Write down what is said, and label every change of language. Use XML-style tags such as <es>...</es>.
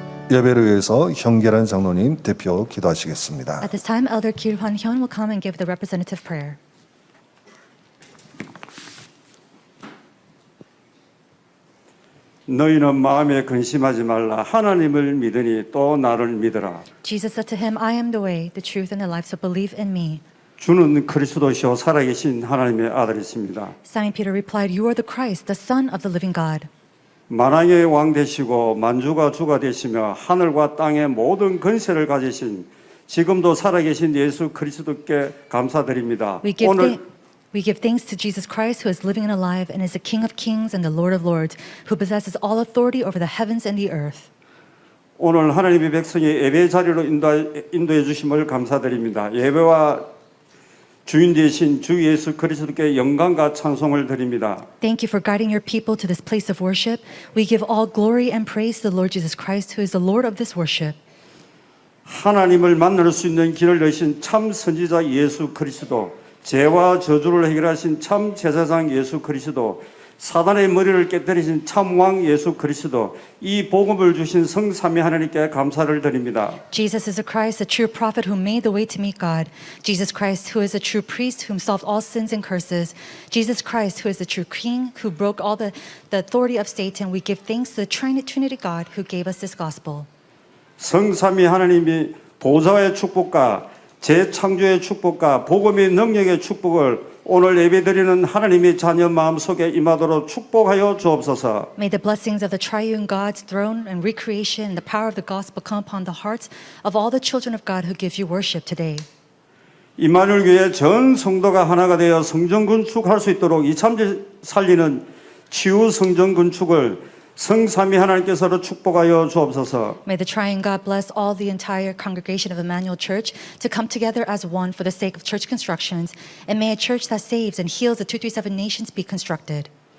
<ko>예배를 위해서 형계란 장로님 대표 기도하시겠습니다.</ko> <en>At this time, Elder Kil Hwan Hyun will come and give the representative prayer.</en> <ko>너희는 마음에 근심하지 말라. 하나님을 믿으니 또 나를 믿으라.</ko> <en>Jesus said to him, I am the way, the truth, and the life, so believe in me.</en> <ko>주는 그리스도시요 살아계신 하나님의 아들이십니다.</ko> <en>Simon Peter replied, You are the Christ, the Son of the living God.</en> <ko>만왕의 왕 되시고 만주가 주가 되시며 하늘과 땅의 모든 권세를 가지신 지금도 살아계신 예수 그리스도께 감사드립니다.</ko> <en>We give thanks to Jesus Christ, who is living and alive, and is the King of kings and the Lord of lords, who possesses all authority over the heavens and the earth.</en> <ko>오늘 하나님의 백성이 예배 자리로 인도해 주심을 감사드립니다. 예배와 주인 되신 주 예수 그리스도께 영광과 찬송을 드립니다.</ko> <en>Thank you for guiding your people to this place of worship. We give all glory and praise to the Lord Jesus Christ, who is the Lord of this worship.</en> <ko>하나님을 만날 수 있는 길을 여신 참 선지자 예수 그리스도, 죄와 저주를 해결하신 참 제사장 예수 그리스도, 사단의 머리를 깨뜨리신 참왕 예수 그리스도, 이 복음을 주신 성삼위 하나님께 감사를 드립니다.</ko> <en>Jesus is the Christ, the true prophet who made the way to meet God. Jesus Christ, who is a true priest, whom solved all sins and curses. Jesus Christ, who is the true king, who broke all the authority of Satan. We give thanks to the Trinity God who gave us this gospel.</en> <ko>성삼위 하나님이 보좌의 축복과 재창조의 축복과 복음의 능력의 축복을 오늘 예배드리는 하나님의 자녀 마음속에 임하도록 축복하여 주옵소서.</ko> <en>May the blessings of the triune God's throne and recreation and the power of the gospel come upon the hearts of all the children of God who give you worship today.</en> <ko>임마누엘 교회 전 성도가 하나가 되어 성전 건축할 수 있도록 2,3절 살리는 치유 성전 건축을 성삼위 하나님께서 축복하여 주옵소서.</ko> <en>May the triune God bless all the entire congregation of Emmanuel Church to come together as one for the sake of church constructions, and may a church that saves and heals the 237 nations be constructed.</en>